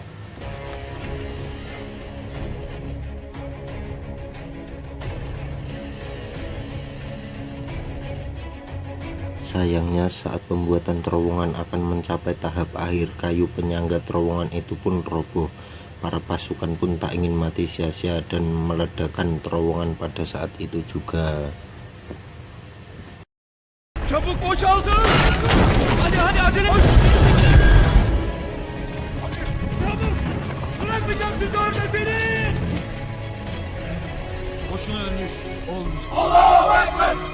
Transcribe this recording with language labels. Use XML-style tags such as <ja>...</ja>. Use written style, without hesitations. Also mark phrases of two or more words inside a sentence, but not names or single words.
<id>Sayangnya saat pembuatan terowongan akan mencapai tahap akhir, kayu penyangga terowongan itu pun roboh. Para pasukan pun tak ingin mati sia-sia dan meledakkan terowongan pada saat itu juga.</id> <tr>Çabuk boşaltın! Hadi acele! Çabuk! Bırakmayacağım sizi orada seni! Boşuna ölmüş olmuş.</tr> <ar>الله أكبر!</ar>